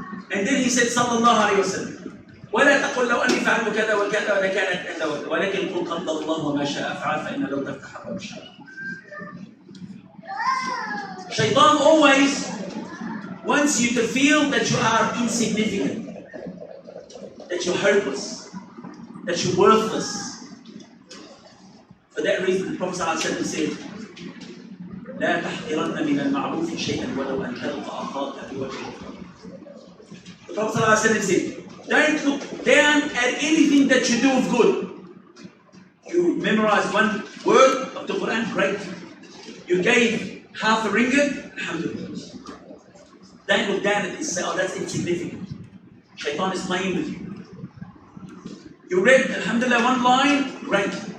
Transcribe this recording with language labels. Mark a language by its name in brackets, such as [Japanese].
[English] And then he said, sallallahu alayhi wa sallam, [Arabic] ولا تقل لو أني فعلت كذا وكذا لكانت كذا ولكن قل قدر الله وما شاء فعل فإن لو تفتح أبواب الشر. [English] Shaitan always wants you to feel that you are insignificant, that you're hopeless, that you're worthless. For that reason, the Prophet ﷺ said, [Arabic] لا تحقرن من المعروف شيئا ولو أن تلقى أخاك بوجه الكرم. [English] The Prophet ﷺ said, don't look down at anything that you do of good. You memorize one word of the Quran, great. You gave half a ringgit, alhamdulillah. Don't look down at this and say, oh, that's insignificant. Shaitan is playing with you. You read, alhamdulillah, one line, great.